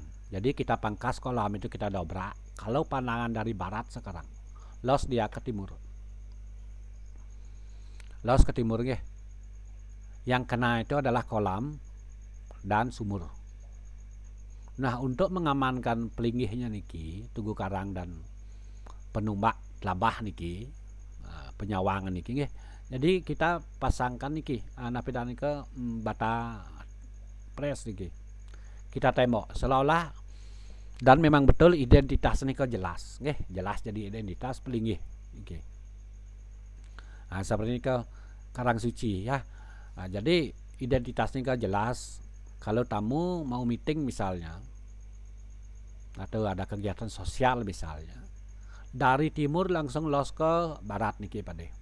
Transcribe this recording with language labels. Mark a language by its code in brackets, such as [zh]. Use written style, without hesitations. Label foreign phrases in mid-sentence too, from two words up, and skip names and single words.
[id] Jadi kita pangkas kolam itu kita dobrak. Kalau pandangan dari barat sekarang, los dia ke timur. Los ke timur Yang kena itu adalah kolam dan sumur. Nah, untuk mengamankan pelinggihnya niki, tugu karang dan penumbak labah niki, penyawangan niki jadi kita pasangkan niki napidan ke bata pres niki. Kita tembok seolah-olah dan memang betul identitas niki jelas, jelas jadi identitas pelinggih niki. Nah, seperti ini ke karang suci ya. Nah, jadi identitasnya niki jelas. Kalau tamu mau meeting misalnya, atau ada kegiatan sosial misalnya, dari timur langsung los ke barat niki Pak De.